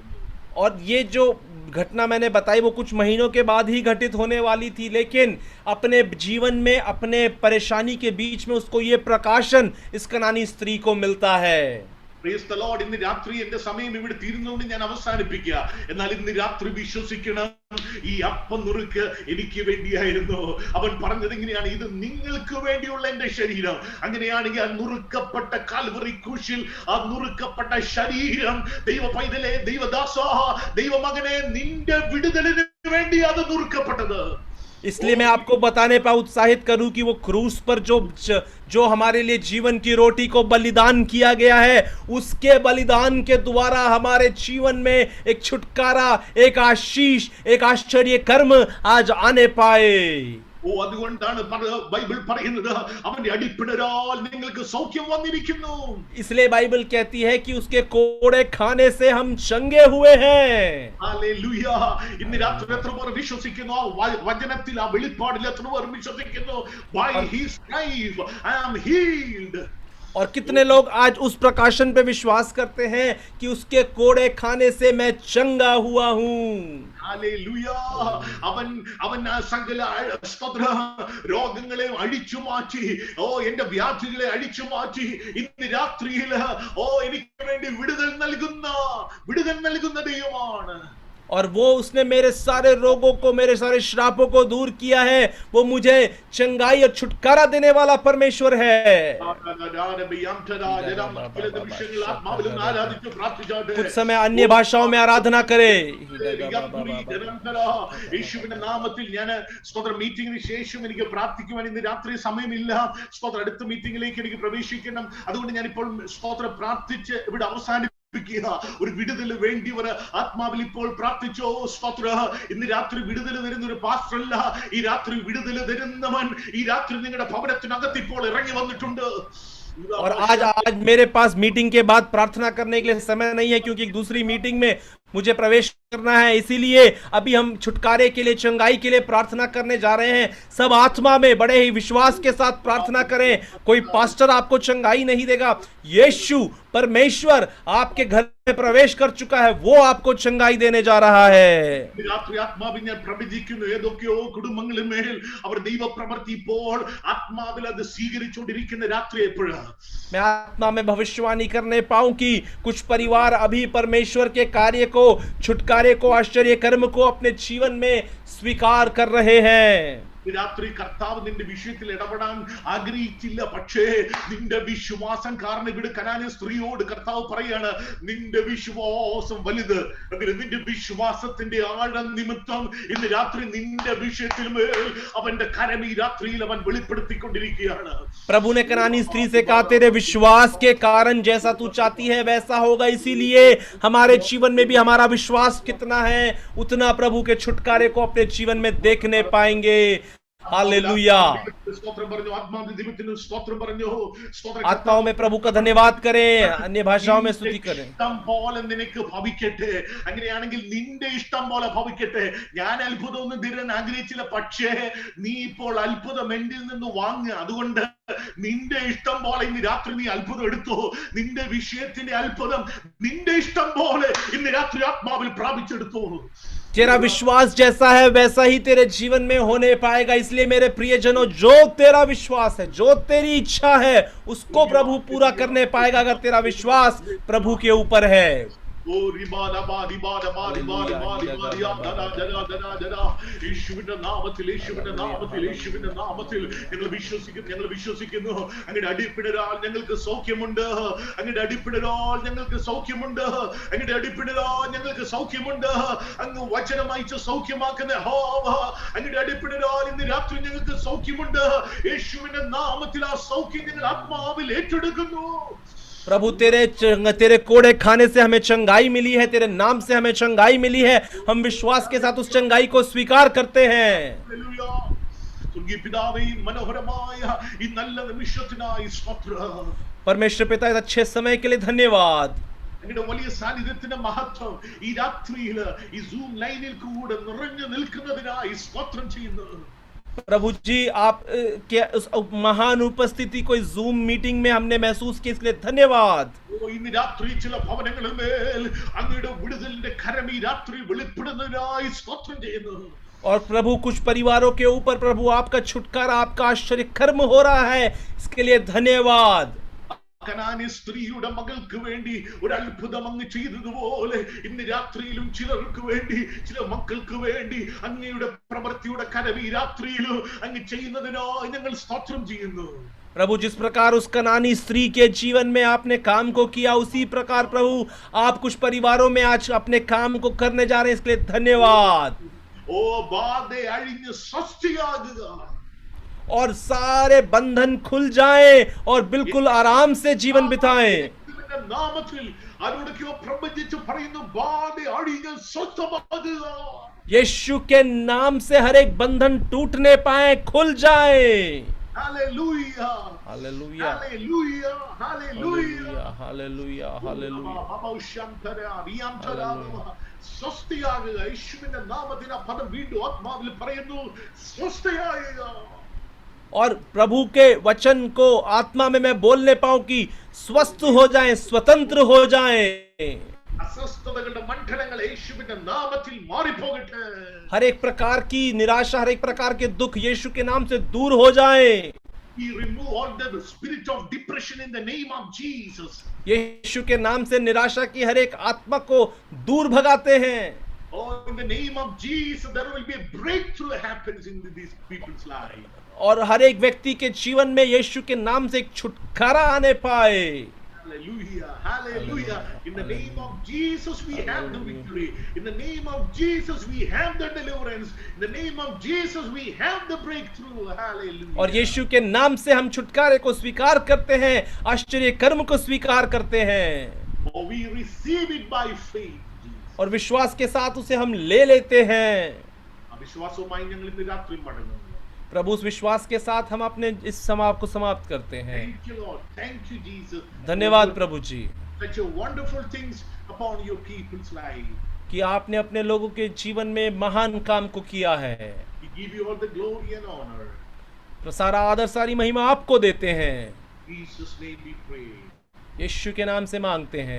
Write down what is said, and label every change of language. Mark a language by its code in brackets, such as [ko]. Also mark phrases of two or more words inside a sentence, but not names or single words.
[hi] और ये जो घटना मैंने बताई वो कुछ महीनों के बाद ही घटित होने वाली थी, लेकिन अपने जीवन में अपने परेशानी के बीच में उसको ये प्रकाशन इस कनानी स्त्री को मिलता है। [en] Praise the Lord. [ml] ഇന്ന് രാത്രി എന്റെ സമയം ഇവിടെ തീരുന്നതുകൊണ്ട് ഞാൻ അവസാനിപ്പിക്കുക. എന്നാൽ ഇന്ന് രാത്രി വിശ്വസിക്കണം, ഈ അപ്പം നുറുക്ക് എനിക്ക് വേണ്ടിയായിരുന്നു. അവൻ പറഞ്ഞത് ഇങ്ങനെയാണ്, ഇത് നിങ്ങൾക്ക് വേണ്ടിയുള്ള എന്റെ ശരീരം. അങ്ങനെയാണെങ്കിൽ ആ നുറുക്കപ്പെട്ട കാൽവറി ക്രൂശിൽ ആ നുറുക്കപ്പെട്ട ശരീരം ദൈവ പൈതലേ, ദൈവദാസ, ദൈവമകനെ, നിന്റെ വിടുതലിന് വേണ്ടി അത് നുറുക്കപ്പെട്ടത്. [hi] इसलिए मैं आपको बताने पर उत्साहित करूं कि वो क्रूस पर जो हमारे लिए जीवन की रोटी को बलिदान किया गया है, उसके बलिदान के द्वारा हमारे जीवन में एक छुटकारा, एक आशीष, एक आश्चर्य कर्म आज आने पाए। [ml] ഓ അതുകൊണ്ടാണ് ബൈബിൾ പറയുന്നത് അവന്റെ അടിപ്പിണരാൽ നിങ്ങൾക്ക് സൗഖ്യം വന്നിരിക്കുന്നു. [hi] इसलिए बाइबल कहती है कि उसके कोड़े खाने से हम चंगे हुए हैं. [ml] ഹല്ലേലൂയ. ഇന്ന് രാത്രി എത്ര പേർ വിശ്വസിക്കുന്നു? ആ വചനത്തിൽ, ആ വെളിപ്പാടിൽ എത്ര പേർ വിശ്വസിക്കുന്നു? [en] By his stripes I am healed. [hi] और कितने लोग आज उस प्रकाशन पे विश्वास करते हैं कि उसके कोड़े खाने से मैं चंगा हुआ हूं. [ml] ഹല്ലേലൂയ. അവൻ സകല രോഗങ്ങളെ അഴിച്ചു മാറ്റി, എന്റെ വ്യാധികളെ അഴിച്ചു മാറ്റി ഇന്ന് രാത്രിയിൽ എനിക്ക് വേണ്ടി വിടുതൽ നൽകുന്ന ദൈവമാണ്. [hi] और वो उसने मेरे सारे रोगों को, मेरे सारे श्रापों को दूर किया है. वो मुझे चंगाई और छुटकारा देने वाला परमेश्वर है. कुछ समय अन्य भाषाओं में आराधना करे. [ml] യേശുവിന്റെ നാമത്തിൽ ഞാൻ മീറ്റിംഗിന് ശേഷം എനിക്ക് പ്രാർത്ഥിക്കുവാൻ ഇന്ന് രാത്രി സമയമില്ല. അടുത്ത മീറ്റിംഗിലേക്ക് എനിക്ക് പ്രവേശിക്കണം. അതുകൊണ്ട് ഞാൻ ഇപ്പോൾ പ്രാർത്ഥിച്ച് ഇവിടെ അവസാനിപ്പിക്കും. ഒരു വിടുതൽ വേണ്ടിയവർ ആത്മാവിൽ ഇപ്പോൾ പ്രാർത്ഥിച്ചോ. സ്തോത്ര. ഇന്ന് രാത്രി വിടുതൽ തരുന്ന ഒരു പാസ്റ്റർ അല്ല, ഈ രാത്രി വിടുതൽ തരുന്നവൻ ഈ രാത്രി നിങ്ങളുടെ ഭവനത്തിനകത്ത് ഇപ്പോൾ ഇറങ്ങി വന്നിട്ടുണ്ട്. [hi] और आज मेरे पास मीटिंग के बाद प्रार्थना करने के लिए समय नहीं है, क्योंकि एक दूसरी मीटिंग में मुझे प्रवेश करना है. इसीलिए अभी हम छुटकारे के लिए, चंगाई के लिए प्रार्थना करने जा रहे हैं. सब आत्मा में बड़े ही विश्वास के साथ प्रार्थना करें. कोई पास्टर आपको चंगाई नहीं देगा. यीशु परमेश्वर आपके घर में प्रवेश कर चुका है, वो आपको चंगाई देने जा रहा है. [ml] ആത്മാവിൽ ഞാൻ പ്രവചിക്കുന്നു, ഏതൊക്കെയോ കുടുംബങ്ങളിന്മേൽ അവർ ദൈവപ്രവൃത്തി ഇപ്പോൾ ആത്മാവിൽ അത് സ്വീകരിച്ചുകൊണ്ടിരിക്കുന്ന രാത്രി എപ്പോഴാണ്. [hi] मैं आत्मा में भविष्यवाणी करने पाऊं कि कुछ परिवार अभी परमेश्वर के कार्य को, छुटकारे को, आश्चर्य कर्म को अपने जीवन में स्वीकार कर रहे हैं. [ml] രാത്രി കർത്താവ് നിന്റെ വിഷയത്തിൽ ഇടപെടാൻ ആഗ്രഹിച്ചില്ല. പക്ഷേ നിന്റെ വിശ്വാസം കാരണം ഇവിടെ കനാന്യ സ്ത്രീയോട് കർത്താവ് പറയാണ്, നിന്റെ വിശ്വാസം വലുത്. അങ്ങനെ നിന്റെ വിശ്വാസത്തിന്റെ ആഴം നിമിത്തം ഇന്ന് രാത്രി നിന്റെ വിഷയത്തിൽ മേൽ അവന്റെ കരം ഈ രാത്രിയിൽ അവൻ വെളിപ്പെടുത്തിക്കൊണ്ടിരിക്കുകയാണ്. [hi] प्रभु ने कनानी स्त्री से कहा, तेरे विश्वास के कारण जैसा तू चाहती है वैसा होगा. इसीलिए हमारे जीवन में भी हमारा विश्वास कितना है, उतना प्रभु के छुटकारे को अपने जीवन में देखने पाएंगे. हालेलुया. आत्माओं में प्रभु का धन्यवाद करें, अन्य भाषाओं में स्तुति करें. [ml] അങ്ങനെയാണെങ്കിൽ നിന്റെ ഇഷ്ടം പോലെ ഭവിക്കട്ടെ. ഞാൻ അത്ഭുതമൊന്നും തരാൻ ആഗ്രഹിച്ചില്ല, പക്ഷേ നീ ഇപ്പോൾ അത്ഭുതം എന്നിൽ നിന്ന് വാങ്ങുക. അതുകൊണ്ട് നിന്റെ ഇഷ്ടം പോലെ ഇന്ന് രാത്രി നീ അത്ഭുതം എടുത്തു. നിന്റെ വിഷയത്തിന്റെ അത്ഭുതം നിന്റെ ഇഷ്ടം പോലെ ഇന്ന് രാത്രി ആത്മാവിൽ പ്രാപിച്ചെടുത്തു. [hi] तेरा विश्वास जैसा है वैसा ही तेरे जीवन में होने पाएगा. इसलिए मेरे प्रियजनों, जो तेरा विश्वास है, जो तेरी इच्छा है, उसको प्रभु पूरा करने पाएगा अगर तेरा विश्वास प्रभु के ऊपर है. [ml] യേശുവിന്റെ നാമത്തിൽ ഞങ്ങൾ വിശ്വസിക്കുന്നു. അങ്ങയുടെ അടിപ്പിണരാൽ ഞങ്ങൾക്ക് സൗഖ്യമുണ്ട്. അങ്ങയുടെ അടിപ്പിണരാൽ ഞങ്ങൾക്ക് സൗഖ്യമുണ്ട്. അങ്ങയുടെ അടിപ്പിണരാൽ ഞങ്ങൾക്ക് സൗഖ്യമുണ്ട്. അങ്ങ് വചനം അയച്ച് സൗഖ്യമാക്കുന്ന അങ്ങയുടെ അടിപ്പിണരാൽ ഇന്ന് രാത്രി ഞങ്ങൾക്ക് സൗഖ്യമുണ്ട്. യേശുവിന്റെ നാമത്തിൽ ആ സൗഖ്യം ഞങ്ങൾ ആത്മാവിൽ ഏറ്റെടുക്കുന്നു. [hi] प्रभु तेरे कोड़े खाने से हमें चंगाई मिली है, तेरे नाम से हमें चंगाई मिली है. हम विश्वास के साथ उस चंगाई को स्वीकार करते हैं. परमेश्वर पिता, इस अच्छे समय के लिए धन्यवाद. [ml] അങ്ങയുടെ വലിയ സാന്നിധ്യത്തിന്റെ മഹത്വം ഈ രാത്രിയിൽ ഈ സൂം ലൈനിൽ കൂടെ നിറഞ്ഞു നിൽക്കുന്നതിനായി സ്തോത്രം ചെയ്യുന്നു. [hi] प्रभु जी, आप के उस महान उपस्थिति को जूम मीटिंग में हमने महसूस किया, इसके लिए धन्यवाद. [ml] ഇന്ന് രാത്രി ചില ഭവനങ്ങളിൽ മേൽ അങ്ങയുടെ വിടുതലിന്റെ കരം ഈ രാത്രി വെളിപ്പെടുന്നതിനായി സ്തോത്രം ചെയ്യുന്നു. [hi] और प्रभु कुछ परिवारों के ऊपर प्रभु आपका छुटकारा, आपका आश्चर्य कर्म हो रहा है, इसके लिए धन्यवाद. [ml] കനാന്യ സ്ത്രീയുടെ മകൾക്ക് വേണ്ടി ഒരു അത്ഭുതം അങ്ങ് ചെയ്തതുപോലെ ഇന്ന് രാത്രിയിലും ചിലർക്ക് വേണ്ടി, ചില മക്കൾക്ക് വേണ്ടി അങ്ങയുടെ പ്രവൃത്തിയുടെ കരം ഈ രാത്രിയിലും അങ്ങ് ചെയ്യുന്നതിനായി ഞങ്ങൾ സ്തോത്രം ചെയ്യുന്നു. [hi] प्रभु, जिस प्रकार उस कनानी स्त्री के जीवन में आपने काम को किया, उसी प्रकार प्रभु आप कुछ परिवारों में आज अपने काम को करने जा रहे हैं, इसके लिए धन्यवाद. [ml] ഓ ബാധ അഴിഞ്ഞ് സ്വസ്ഥയാകുക. [hi] और सारे बंधन खुल जाएं और बिल्कुल आराम से जीवन बिताएं. [ml] നാമത്തിൽ ആരോടൊക്കെയോ പ്രവചിച്ച് പറയുന്നു, ബാധ അഴിഞ്ഞ് സ്വസ്ഥമാകുക. [hi] यीशु के नाम से हर एक बंधन टूटने पाए, खुल जाए। [en] Hallelujah. [hi] हालेलुया, [en] Hallelujah. Hallelujah. [hi] हालेलुया, हालेलुया। [ml] സ്വസ്ഥയാകുക. യേശുവിന്റെ നാമത്തിൽ ആ പദം വീണ്ടും ആത്മാവിൽ പറയുന്നു, സ്വസ്ഥയാകുക. [hi] और प्रभु के वचन को आत्मा में मैं बोलने पाऊं कि स्वस्थ हो जाएं, स्वतंत्र हो जाएं। [ml] അസ്വസ്ഥതകളുടെ മണ്ഡലങ്ങൾ യേശുവിന്റെ നാമത്തിൽ മാറിപ്പോകട്ടെ. [hi] हर एक प्रकार की निराशा, हर एक प्रकार के दुख यीशु के नाम से दूर हो जाए। [en] We remove all the spirit of depression in the name of Jesus. [hi] यीशु के नाम से निराशा की हर एक आत्मा को दूर भगाते हैं। [en] Oh, in the name of Jesus, there will be a breakthrough happens in these people's life. [hi] और हर एक व्यक्ति के जीवन में यीशु के नाम से एक छुटकारा आने पाए। [en] Hallelujah, hallelujah. In the name of Jesus we have the victory. In the name of Jesus we have the deliverance. In the name of Jesus we have the breakthrough. Hallelujah. [hi] और यीशु के नाम से हम छुटकारे को स्वीकार करते हैं, आश्चर्य कर्म को स्वीकार करते हैं। [en] Oh, we receive it by faith. Jesus. [hi] और विश्वास के साथ उसे हम ले लेते हैं। [ml] അവിശ്വാസവുമായി ഞങ്ങൾ ഇന്ന് രാത്രി മടങ്ങുന്നു. [hi] प्रभु उस विश्वास के साथ हम अपने इस समाप्त को समाप्त करते हैं। [en] Thank you, Lord. Thank you, Jesus. [hi] धन्यवाद प्रभु जी [en] Such a wonderful things upon your people's life. [hi] कि आपने अपने लोगों के जीवन में महान काम को किया है। [en] We give you all the glory and honor. [hi] तो सारा आदर, सारी महिमा आपको देते हैं। [en] In Jesus' name we pray. [hi] यीशु के नाम से मांगते हैं,